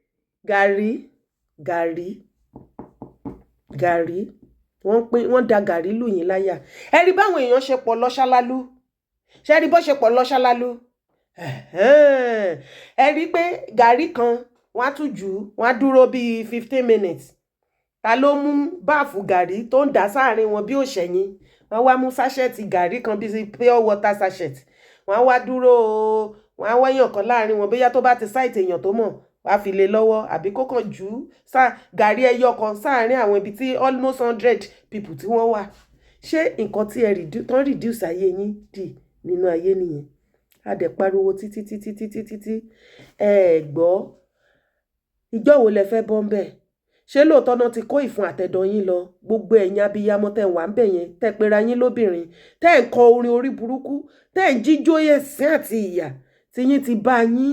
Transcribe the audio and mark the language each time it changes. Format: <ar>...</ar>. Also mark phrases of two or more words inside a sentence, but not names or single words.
<yo>gàrí wọ́n da gàrí lù yín láyà ẹ rí báwọn èèyàn ṣe pọ̀ lọ́ṣálálú ṣe rí bó ṣe pọ̀ lọ́ṣálálú ẹ rí pé gàrí kan wọ́n á tún jù wọ́n á dúró bíi</yo> <en>15 minutes</en> <yo>ta ló mú báàfù gàrí tó ń dà sáàrin wọn bí òṣèyìn wọ́n wá mú sáṣẹ́ẹ̀tì gàrí kan bíi</yo> <en>pure water sachet</en> <yo>wọ́n wá dúró wọ́n á wáyàn kan láàrin wọn bóyá tó bá ti sáìtì èèyàn tó mọ̀ wàá fi lé lọ́wọ́ àbí kó kàn jù gàrí ẹyọ kan sáàárín àwọn ibi tí</yo> <en>almost 100 people</en> <yo>tí wọ́n wà. Ṣé nǹkan tí ẹ tán reduce ayé yín dì nínú ayé nìyẹn? A dẹ̀ pariwo títí ẹ gbọ́ ìjọ́ wo lẹ fẹ́ bọ́ ń bẹ̀? Ṣé lóòótọ́ náà ti kó ìfun àtẹ̀dọ̀ yín lọ? Gbogbo ẹ̀yin abiyamọ tẹ́ wà ń bẹ̀ yẹn, tẹ́ pera yín lóbìnrin, tẹ́ ń kọ orin orí burúkú, tẹ́ ń jíjó ẹ̀sìn àti ìyà tí yín ti bá yín.</yo>